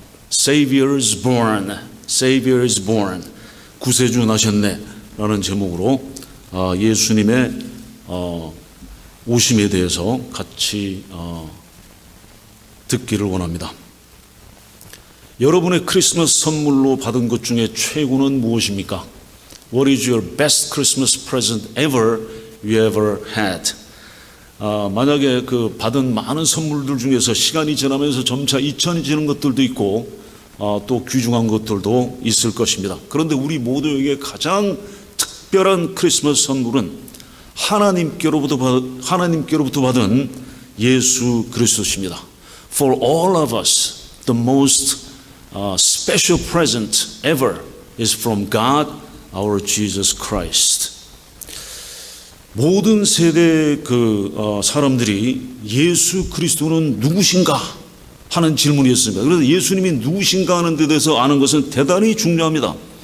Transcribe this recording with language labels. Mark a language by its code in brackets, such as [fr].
[en] Savior is born. Savior is born. [ko] 구세주 나셨네. 라는 제목으로 예수님의 오심에 대해서 같이 듣기를 원합니다. 여러분의 크리스마스 선물로 받은 것 중에 최고는 무엇입니까? [en] What is your best Christmas present ever you ever had? [ko] 만약에 그 받은 많은 선물들 중에서 시간이 지나면서 점차 잊혀지는 것들도 있고 또 귀중한 것들도 있을 것입니다. 그런데 우리 모두에게 가장 특별한 크리스마스 선물은 하나님께로부터 받은 예수 그리스도십니다. [en] For all of us, the most special present ever is from God, our Jesus Christ. [ko] 모든 세대의 사람들이 예수 그리스도는 누구신가 하는 질문이었습니다. 그래서 예수님이 누구신가 하는 데 대해서 아는 것은 대단히 중요합니다.